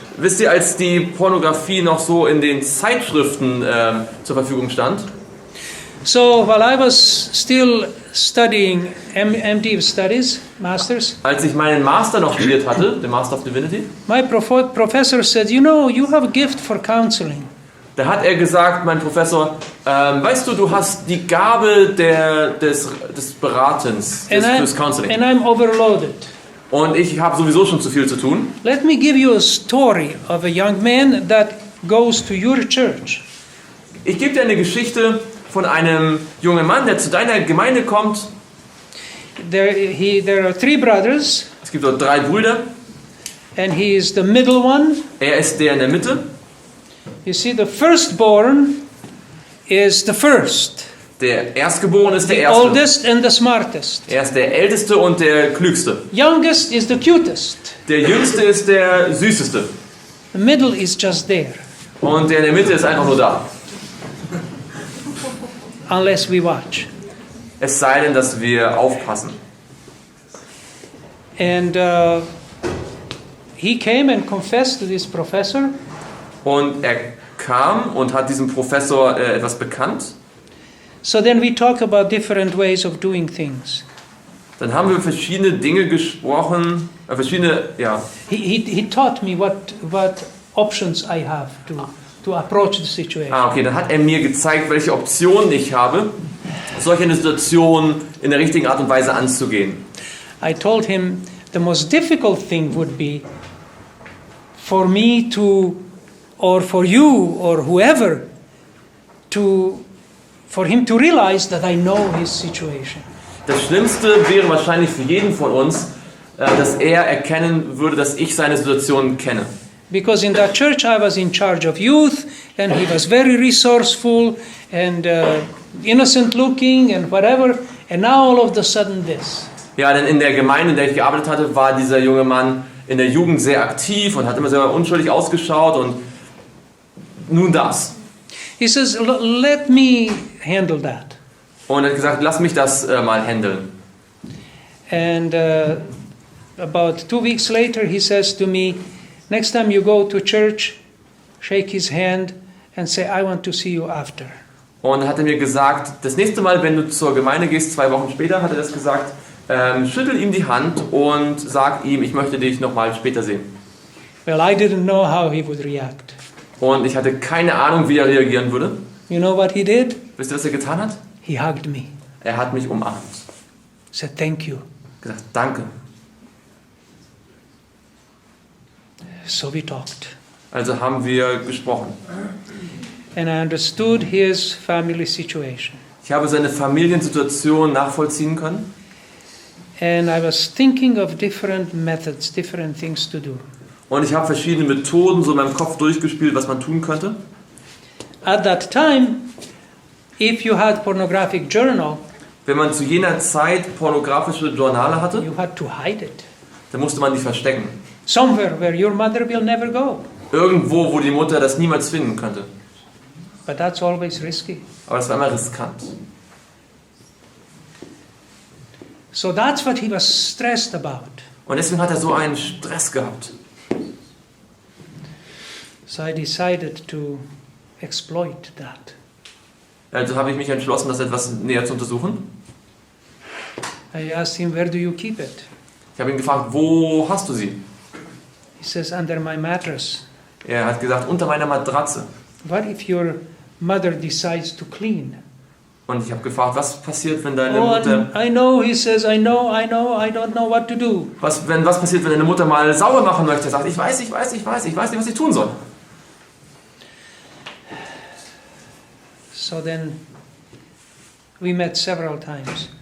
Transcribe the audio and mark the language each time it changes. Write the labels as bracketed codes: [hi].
[de] Wisst ihr, als die Pornografie noch so in den Zeitschriften zur Verfügung stand, [en] So while I was still studying MD studies, masters, [de] als ich meinen Master noch studiert hatte, den Master of Divinity, [en] my professor said, you know, you have a gift for counseling. [de] da hat er gesagt, mein Professor, weißt du, du hast die Gabe des Beratens, des Counseling. [en] And I'm overloaded. [de] Und ich habe sowieso schon zu viel zu tun. [en] Let me give you a story of a young man that goes to your church. [de] Ich gebe dir eine Geschichte von einem jungen Mann, der zu deiner Gemeinde kommt. [en] There are 3 brothers, [de] Es gibt dort 3 Brüder. [en] and he is the middle one. [de] Er ist der in der Mitte. [en] You see, the firstborn is the first, [de] Der Erstgeborene ist der [en] the [de] Erste. [en] oldest and the smartest. [de] Er ist der Älteste und der Klügste. [en] Youngest is the cutest. [de] Der Jüngste ist der Süßeste. [en] The middle is just there, [de] Und der in der Mitte ist einfach nur da. [en] unless we watch. [de] Es sei denn, dass wir aufpassen. [en] And he came and confessed to this professor. [de] Und er kam und hat diesem Professor etwas bekannt. [en] So then we talk about different ways of doing things. [de] Dann haben wir verschiedene Dinge gesprochen, [en] He taught me what options I have to approach the situation. [de] Okay, dann hat er mir gezeigt, welche Optionen ich habe, solch eine Situation in der richtigen Art und Weise anzugehen. [en] I told him the most difficult thing would be for me to, or for you, or whoever, for him to realize that I know his situation. [de] Das Schlimmste wäre wahrscheinlich für jeden von uns, dass er erkennen würde, dass ich seine Situation kenne. [en] Because in that church I was in charge of youth, and he was very resourceful and innocent looking and whatever, and now all of a sudden this. [de] Ja, denn in der Gemeinde, in der ich gearbeitet hatte, war dieser junge Mann in der Jugend sehr aktiv und hat immer sehr unschuldig ausgeschaut und nun das. [en] He says, let me handle that. [de] Und er hat gesagt, lass mich das mal handeln. [en] And about 2 weeks later he says to me, next time you go to church, shake his hand and say, I want to see you after. [de] Und dann hat er mir gesagt, das nächste Mal, wenn du zur Gemeinde gehst, 2 Wochen später, hat er das gesagt, schüttel ihm die Hand und sag ihm, ich möchte dich nochmal später sehen. [en] Well, I didn't know how he would react. [de] Und ich hatte keine Ahnung, wie er reagieren würde. [en] You know what he did? [de] Wisst ihr, was er getan hat? [en] He hugged me. [de] Er hat mich umarmt. [en] Said, thank you. [de] Gesagt, danke. [en] So we talked. [de] Also haben wir gesprochen. [en] And I understood his family situation. [de] Ich habe seine Familiensituation nachvollziehen können. [en] And I was thinking of different methods, different things to do. [de] Und ich habe verschiedene Methoden so in meinem Kopf durchgespielt, was man tun könnte. [en] At that time, if you had pornographic journal, [de] Wenn man zu jener Zeit pornografische Journale hatte, [en] you had to hide it. [de] dann musste man die verstecken. [en] Somewhere where your mother will never go. [de] Irgendwo, wo die Mutter das niemals finden könnte. [en] But that's always risky. [de] Aber das war immer riskant. [en] So that's what he was stressed about. [de] Und deswegen hat er so einen Stress gehabt. [en] So I decided to exploit that. [de] Also habe ich mich entschlossen, das etwas näher zu untersuchen. [en] I asked him, where do you keep it? [de] Ich habe ihn gefragt, wo hast du sie? [en] He says, under my mattress. [de] Er hat gesagt, unter meiner Matratze. [en] What if your mother decides to clean? [de] Und ich habe gefragt, was passiert, wenn deine Oh, Mutter... [en] I know, he says, I know, I don't know what to do. [de] Was passiert, wenn deine Mutter mal sauer machen möchte? Er sagt, ich weiß nicht, was ich tun soll. [en] So then we met several times.